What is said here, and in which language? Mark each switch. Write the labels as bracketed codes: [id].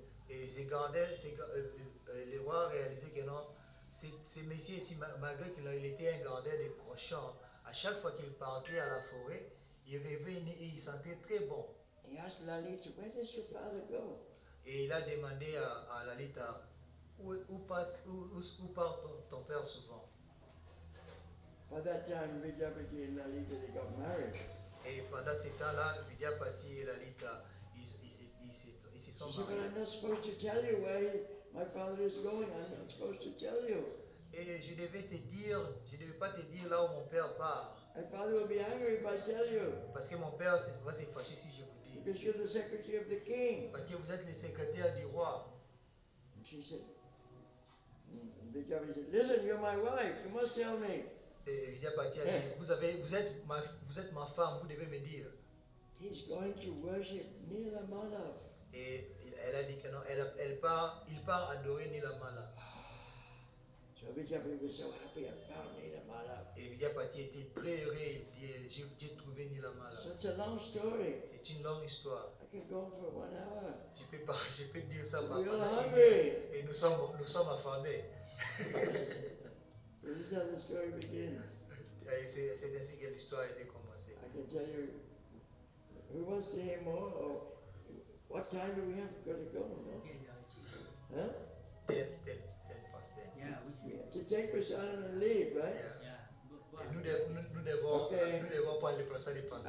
[fr] et les rois réalisaient que non, ces messieurs ici, malgré qu'il était un gardien de cochons, à chaque fois qu'il partait à la forêt, il revenait et il sentait très bon. [en] He asked Lalita, where does your father go? [fr] Et il a demandé à Lalita, où part ton père souvent? [en] By that time, Vidyapati and Lalita, they got married. [fr] Et pendant ce temps-là, Vidyapati et Lalita, ils se sont [en] She said, but [fr] mariés. [en] I'm not supposed to tell you where my father is going. I'm not supposed to tell you. [fr] Et je devais pas te dire là où mon père part. [en] My father will be angry if I tell you. [fr] Parce que mon père va se fâcher si je vous dis. [en] Because you're the secretary of the king. [fr] Parce que vous êtes le secrétaire du roi. [en] And she said, Vidyapati said, listen, you're my wife. You must tell me. [fr] Et Vidyapati a dit, vous êtes ma femme, vous devez me dire. [en] He's going to worship Nilamala. [fr] Et elle a dit que non, il part adorer Nilamala. [en] So Vidyapati was so happy, I found Nilamala. [fr] Et Vidyapati était très heureux, j'ai trouvé Nilamala. [en] So it's a long story. [fr] C'est une longue histoire. [en] I can go on for 1 hour. [fr] Je peux dire ça [en] We [fr] pendant [en] are [fr] une [en] hungry. [fr] heure. Et nous sommes affamés. [en] So this is how the story begins. [fr] Et c'est ainsi que l'histoire a été commencée. [en] I can tell you, who wants to hear more? Or what time do we have got to go? No? Huh? 10 past 10. Yeah, we We should. have to take prasadam and leave, right? Yeah. Yeah. [fr] Et nous devons prendre le prasad et passer.